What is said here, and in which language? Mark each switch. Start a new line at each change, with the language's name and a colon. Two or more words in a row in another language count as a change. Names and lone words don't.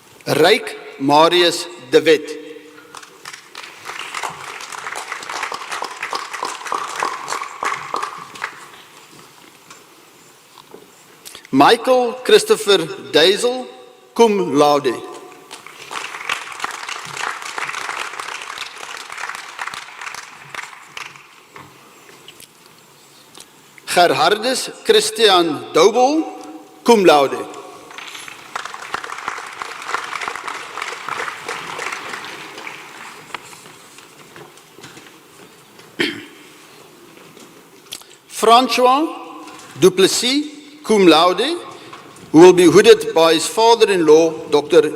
English: Ryk Marius de Wet. Michael Christopher Deisel,
Latin: cum laude.
English: Gerhardus Christian Doubel,
Latin: cum laude.
English: François Duplessis,
Latin: cum laude,
English: who will be hooded by his father-in-law, Dr.